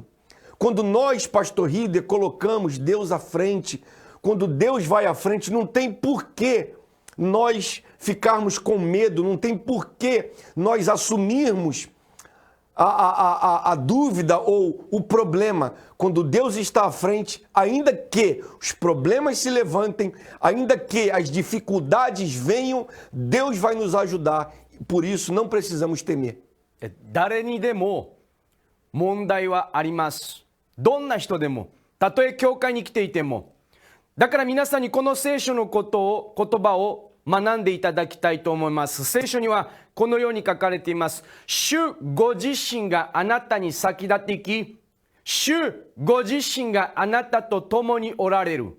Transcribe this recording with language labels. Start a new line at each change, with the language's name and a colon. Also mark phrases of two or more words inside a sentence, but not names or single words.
Portuguese: Quando nós, Pastor Rieder, colocamos Deus à frente, quando Deus vai à frente, não tem porquê nós ficarmos com medo, não tem porquê nós assumirmos a dúvida ou o problema. Quando Deus está à frente, ainda que os problemas se levantem, ainda que as dificuldades venham, Deus vai nos ajudar. Por isso, não precisamos temer.
Japanese: 誰にでも問題はあります。どんな人でも、たとえ教会に来ていても。だから皆さんにこの聖書の言葉を学んでいただきたいと思います。聖書にはこのように書かれています。主ご自身があなたに先立っていき、主ご自身があなたと共におられる。